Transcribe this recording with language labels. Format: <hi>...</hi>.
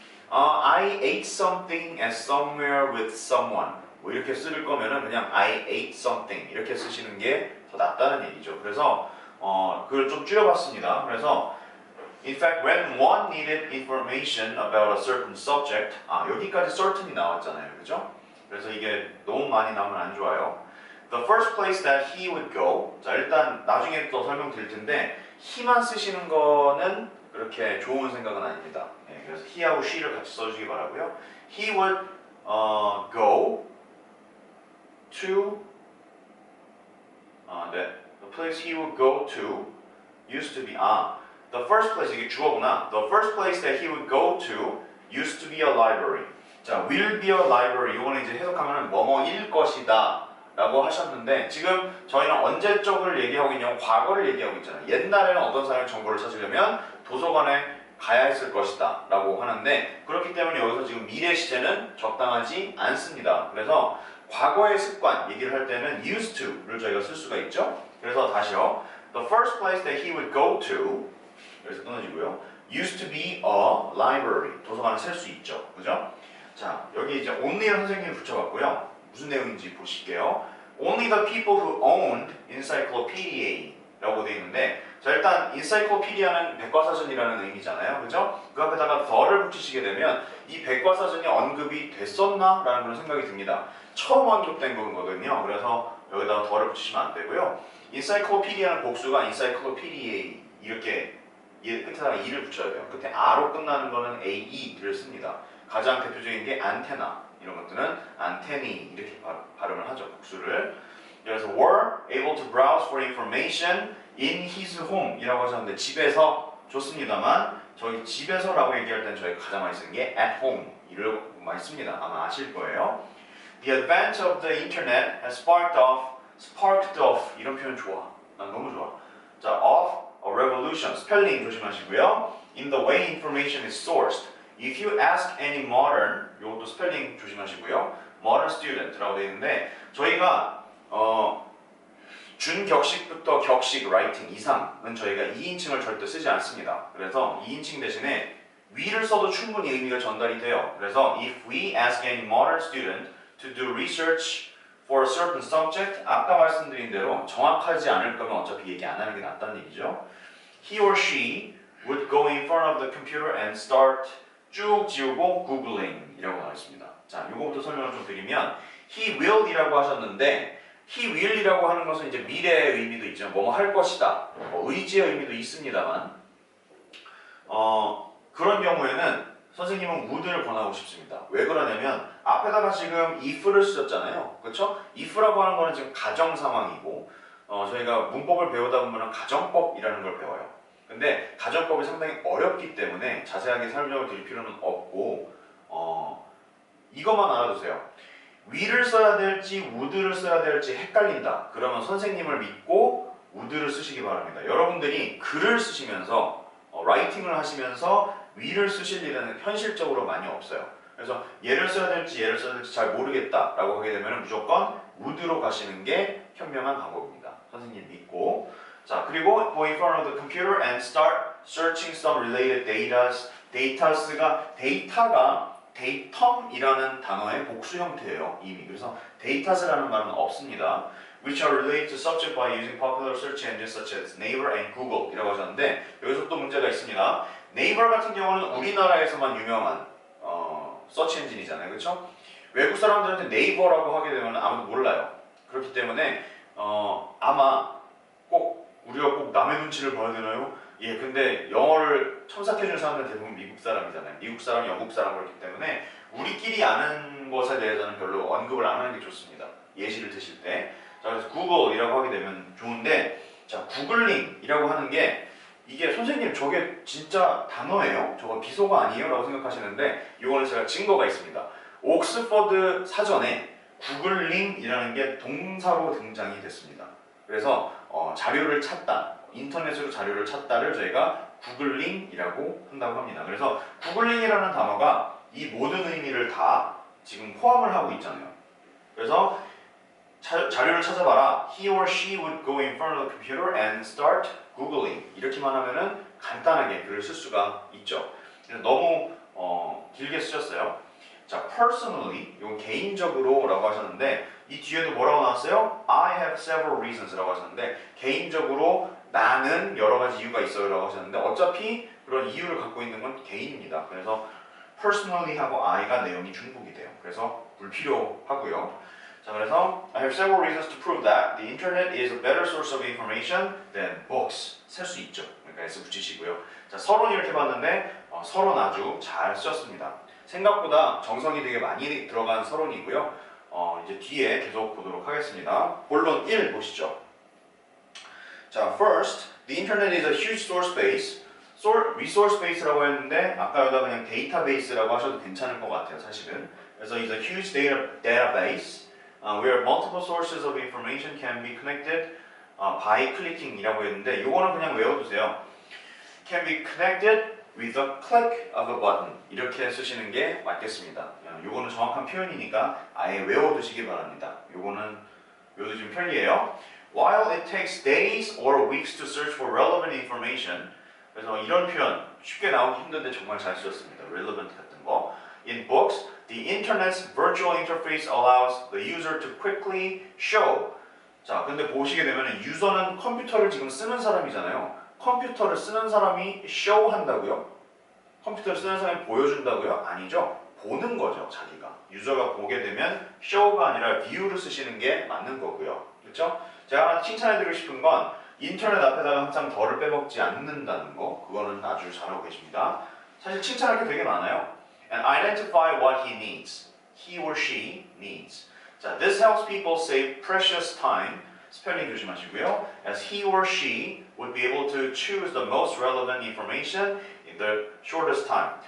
<en>I ate something at somewhere with someone</en> <ko>뭐 이렇게 쓸 거면은 그냥</ko> <en>I ate something</en> <ko>이렇게 쓰시는 게 더 낫다는 얘기죠. 그래서 그걸 좀 줄여봤습니다. 그래서</ko> <en>In fact, when one needed information about a certain subject</en> <ko>여기까지 certain이 나왔잖아요. 그죠? 그래서 이게 너무 많이 나오면 안 좋아요.</ko> <en>The first place that he would go.</en> <ko>자, 일단 나중에 또 설명드릴 텐데 he만 쓰시는 거는 그렇게 좋은 생각은 아닙니다. 네, 그래서 he하고 she를 같이 써주기 바라고요.</ko> <en>He would go to 네, the place he would go to used to be the first place</en> <ko>이게 주어구나.</ko> <en>The first place that he would go to used to be a library.</en> <ko>자,</ko> <en>will be a library</en> <ko>이거는 이제 해석하면 뭐뭐일 것이다 라고 하셨는데 지금 저희는 언제적을 얘기하고 있냐면 과거를 얘기하고 있잖아요. 옛날에는 어떤 사람이 정보를 찾으려면 도서관에 가야 했을 것이다 라고 하는데 그렇기 때문에 여기서 지금 미래 시제는 적당하지 않습니다. 그래서 과거의 습관 얘기를 할 때는 used to를 저희가 쓸 수가 있죠. 그래서 다시요.</ko> <en>The first place that he would go to</en> <ko>여기서 끊어지고요.</ko> <en>used to be a library</en> <ko>도서관을 쓸 수 있죠. 그죠? 자, 여기 이제 only를 선생님이 붙여봤고요. 무슨 내용인지 보실게요.</ko> <en>Only the people who owned encyclopedia</en> <ko>라고 되어 있는데 자, 일단 encyclopedia는 백과사전이라는 의미잖아요. 그죠? 그 앞에다가 the를 붙이시게 되면 이 백과사전이 언급이 됐었나? 라는 그런 생각이 듭니다. 처음 언급된 거거든요. 그래서 여기다가 the를 붙이시면 안 되고요. encyclopedia는 복수가 encyclopediae 이렇게 끝에다가 e를 붙여야 돼요. 끝에 a로 끝나는 거는 ae를 씁니다. 가장 대표적인 게 안테나 이런 것들은 안테니 이렇게 발음을 하죠. 복수를. 그래서</ko> <en>were able to browse for information in his home</en> <ko>이라고 하셨는데 집에서 좋습니다만 저희 집에서라고 얘기할 때는 저희가 가장 많이 쓰는 게</ko> <en>at home</en> <ko>이를 많이 씁니다. 아마 아실 거예요.</ko> <en>The advent of the internet has sparked off</en> <ko>이런 표현 좋아. 난 너무 좋아. 자,</ko> <en>of a revolution</en> <ko>스펠링 조심하시고요.</ko> <en>In the way information is sourced If you ask any modern,</en> <ko>이것도 스펠링 조심하시고요. Modern student라고 되어 있는데 저희가 준격식부터 격식 라이팅 이상은 저희가 2인칭을 절대 쓰지 않습니다. 그래서 2인칭 대신에 we를 써도 충분히 의미가 전달이 돼요.</ko> <en>그래서 if we ask any modern student to do research for a certain subject</en> <ko>아까 말씀드린 대로 정확하지 않을 거면 어차피 얘기 안 하는 게 낫다는 얘기죠.</ko> <en>He or she would go in front of the computer and start</en> <ko>쭉 지우고</ko> <en>googling</en> <ko>이라고 나와있습니다. 자, 이거부터 설명을 좀 드리면 he will 이라고 하셨는데 he will 이라고 하는 것은 이제 미래의 의미도 있죠. 뭐뭐 할 것이다. 의지의 의미도 있습니다만 그런 경우에는 선생님은 would를 권하고 싶습니다. 왜 그러냐면 앞에다가 지금 if를 쓰셨잖아요. 그렇죠? if라고 하는 거는 지금 가정 상황이고 저희가 문법을 배우다 보면 가정법이라는 걸 배워요. 근데 가정법이 상당히 어렵기 때문에 자세하게 설명을 드릴 필요는 없고 이것만 알아두세요. will을 써야 될지 would를 써야 될지 헷갈린다. 그러면 선생님을 믿고 would를 쓰시기 바랍니다. 여러분들이 글을 쓰시면서 라이팅을 하시면서 will을 쓰실 일은 현실적으로 많이 없어요. 그래서 얘를 써야 될지 얘를 써야 될지 잘 모르겠다 라고 하게 되면 무조건 would로 가시는 게 현명한 방법입니다. 선생님 믿고 자, 그리고</ko> <en>go in front of the computer and start searching some related datas가</en> <ko>데이터가 datum이라는 단어의 복수 형태예요. 이미. 그래서 datas라는 말은 없습니다.</ko> <en>which are related to subject by using popular search engines such as Naver and Google</en> <ko>이라고 하셨는데 여기서 또 문제가 있습니다. Naver 같은 경우는 우리나라에서만 유명한 서치 엔진이잖아요. 그렇죠? 외국 사람들한테 네이버라고 하게 되면 아무도 몰라요. 그렇기 때문에 아마 우리가 꼭 남의 눈치를 봐야 되나요? 예, 근데 영어를 첨삭해주는 사람들은 대부분 미국 사람이잖아요. 미국 사람, 영국 사람 그렇기 때문에 우리끼리 아는 것에 대해서는 별로 언급을 안 하는 게 좋습니다. 예시를 드실 때. 자, 그래서 구글이라고 하게 되면 좋은데, 자, 구글링이라고 하는 게 이게 선생님 저게 진짜 단어예요? 저거 비속어 아니에요? 라고 생각하시는데 이거는 제가 증거가 있습니다. 옥스퍼드 사전에 구글링이라는 게 동사로 등장이 됐습니다. 그래서 자료를 찾다, 인터넷으로 자료를 찾다를 저희가 구글링이라고 한다고 합니다. 그래서 구글링이라는 단어가 이 모든 의미를 다 지금 포함을 하고 있잖아요. 그래서 자료를 찾아봐라.</ko> <en>He or she would go in front of the computer and start googling.</en> <ko>이렇게만 하면은 간단하게 글을 쓸 수가 있죠. 너무 길게 쓰셨어요. 자, personally, 이건 개인적으로라고 하셨는데 이 뒤에도 뭐라고 나왔어요?</ko> <en>I have several reasons</en> <ko>라고 하셨는데 개인적으로 나는 여러 가지 이유가 있어요라고 하셨는데 어차피 그런 이유를 갖고 있는 건 개인입니다. 그래서 personally 하고 I가 내용이 중복이 돼요. 그래서 불필요하고요. 자, 그래서</ko> <en>I have several reasons to prove that the internet is a better source of information than books.</en> <ko>셀 수 있죠. 그러니까 S 붙이시고요. 자, 서론 이렇게 봤는데 서론 아주 잘 쓰셨습니다. 생각보다 정성이 되게 많이 들어간 서론이고요. 이제 뒤에 계속 보도록 하겠습니다. 본론 1 보시죠. 자,</ko> <en>first, the internet is a huge source base.</en> <ko>resource base라고 했는데 아까 여기다 그냥 데이터베이스라고 하셔도 괜찮을 것 같아요, 사실은.</ko> <en>그래서 it's a huge database. where multiple sources of information can be connected by clicking</en> <ko>이라고 했는데 이거는 그냥 외워두세요.</ko> <en>Can be connected with a click of a button</en> <ko>이렇게 쓰시는 게 맞겠습니다. 이거는 정확한 표현이니까 아예 외워두시기 바랍니다. 이거는 외워두시면 편리해요.</ko> <en>While it takes days or weeks to search for relevant information</en> <ko>그래서 이런 표현 쉽게 나오기 힘든데 정말 잘 쓰셨습니다. relevant 같은 거.</ko> <en>In books, the internet's virtual interface allows the user to quickly show.</en> <ko>자, 근데 보시게 되면 유저는 컴퓨터를 지금 쓰는 사람이잖아요. 컴퓨터를 쓰는 사람이 show 한다고요? 컴퓨터를 쓰는 사람이 보여준다고요? 아니죠. 보는 거죠, 자기가. 유저가 보게 되면 show가 아니라 view를 쓰시는 게 맞는 거고요. 그렇죠? 제가 하나 칭찬해드리고 싶은 건 인터넷 앞에다가 항상 덜을 빼먹지 않는다는 거. 그거는 아주 잘하고 계십니다. 사실 칭찬할 게 되게 많아요.</ko> <en>And identify what he needs. He or she needs. 자, this helps people save precious time.</en> <ko>스펠링 조심하시고요.</ko> <en>As he or she would be able to choose the most relevant information in the shortest time.</en>